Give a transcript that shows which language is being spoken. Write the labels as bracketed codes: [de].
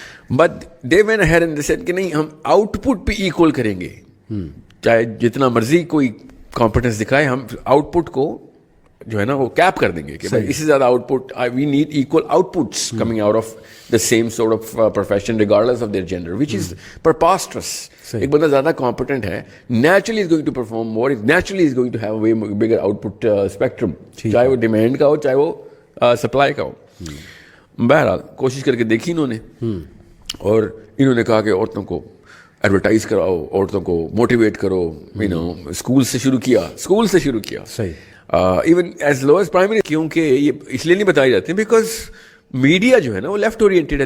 [en] but they went ahead and they said [ur] کہ نہیں, ہم آؤٹ پٹ پہ ایکول کریں گے, چاہے جتنا مرضی کوئی کمپٹنس دکھائے, ہم آؤٹ پٹ کو جو ہے نا وہ کیپ کر دیں گے کہ اس سے زیادہ out put, [en] We need equal outputs coming out of the same sort of profession regardless of their gender, which is preposterous. [ur] ایک بندہ زیادہ [en] competent ہے, naturally is going to perform more, naturally is going to have a way bigger output spectrum, [ur] چاہے وہ demand کا ہو چاہے وہ supply کا ہو. بہرحال کوشش کر کے دیکھی انہوں نے, اور انہوں نے کہا کہ عورتوں کو ایڈورٹائز کراؤ, عورتوں کو موٹیویٹ کرو, اسکول سے شروع کیا. صحیح. [en] even as low as primary, [ur] کیونکہ یہ اس لیے نہیں بتائی جاتی بیکاز میڈیا جو ہے نا وہ لیفٹ اورینٹیڈ ہے.